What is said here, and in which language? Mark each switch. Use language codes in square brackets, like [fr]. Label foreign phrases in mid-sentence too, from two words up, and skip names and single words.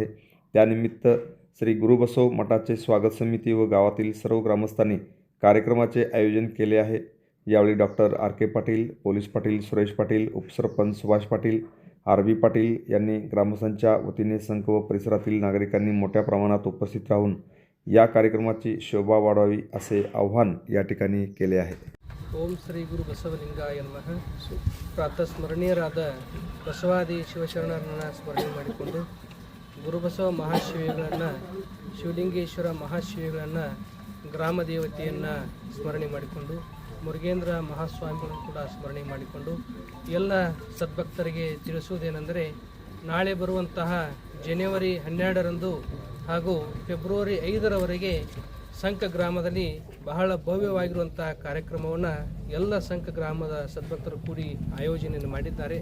[mr] त्यानिमित्त श्री गुरुबसव मठाचे स्वागत समिती व गावातील सर्व ग्रामस्थांनी कार्यक्रमाचे आयोजन केले आहे। यावेळी डॉक्टर आर.के. पाटील, पोलीस पाटील सुरेश पाटील, उपसरपंच सुभाष पाटील, आर.बी. पाटील यांनी ग्रामस्थांच्या वतीने संघ व परिसरातील नागरिकांनी मोठ्या प्रमाणात उपस्थित राहून या कार्यक्रमाची शोभा वाढवावी असे आवाहन या ठिकाणी केले आहे। [kn] ಓಂ ಶ್ರೀ ಗುರು ಬಸವಲಿಂಗಾಯ ನಮಃ. ಪ್ರಾತಸ್ಮರಣೀಯರಾದ ಬಸವಾದಿ ಶಿವಶರಣರನ್ನು ಸ್ಮರಣೆ ಮಾಡಿಕೊಂಡು ಗುರುಬಸವ ಮಹಾಶಿವಿಗಳನ್ನು ಶಿವಲಿಂಗೇಶ್ವರ ಮಹಾಶಿವಿಗಳನ್ನು ಗ್ರಾಮ ದೇವತೆಯನ್ನು ಸ್ಮರಣೆ ಮಾಡಿಕೊಂಡು ಮುರುಗೇಂದ್ರ ಮಹಾಸ್ವಾಮಿಗಳನ್ನು ಕೂಡ ಸ್ಮರಣೆ ಮಾಡಿಕೊಂಡು ಎಲ್ಲ ಸದ್ಭಕ್ತರಿಗೆ ತಿಳಿಸುವುದೇನೆಂದರೆ ನಾಳೆ ಬರುವಂತಹ ಜನವರಿ 12ರಂದು ಹಾಗೂ ಫೆಬ್ರವರಿ 5ರವರೆಗೆ ಸಂಘ ಗ್ರಾಮದಲ್ಲಿ ಬಹಳ ಭವ್ಯವಾಗಿರುವಂತಹ ಕಾರ್ಯಕ್ರಮವನ್ನು ಎಲ್ಲ ಸಂಘ ಗ್ರಾಮದ ಸದ್ಭಕ್ತರು ಕೂಡಿ ಆಯೋಜನೆಯನ್ನು ಮಾಡಿದ್ದಾರೆ।